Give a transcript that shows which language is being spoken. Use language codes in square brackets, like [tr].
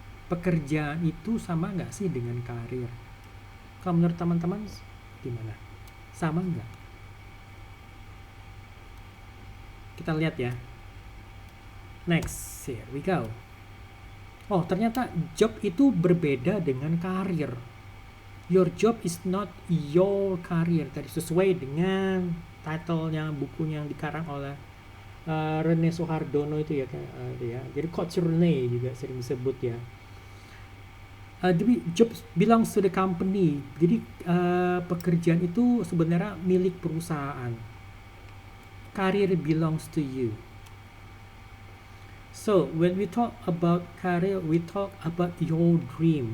[id] Pekerjaan itu sama nggak sih dengan karir? Kalau menurut teman-teman gimana? Sama nggak? Kita lihat ya. [en] Next, here we go. [id] Oh, ternyata job itu berbeda dengan karir. [en] Your job is not your career. [id] Tadi sesuai dengan title-nya bukunya yang dikarang oleh Rene Soehardono itu ya. Jadi Coach Rene juga sering disebut ya. [en] Jadi job belongs to the company. [id] Jadi pekerjaan itu sebenarnya milik perusahaan. [en] Career belongs to you. So when we talk about career, we talk about your dream.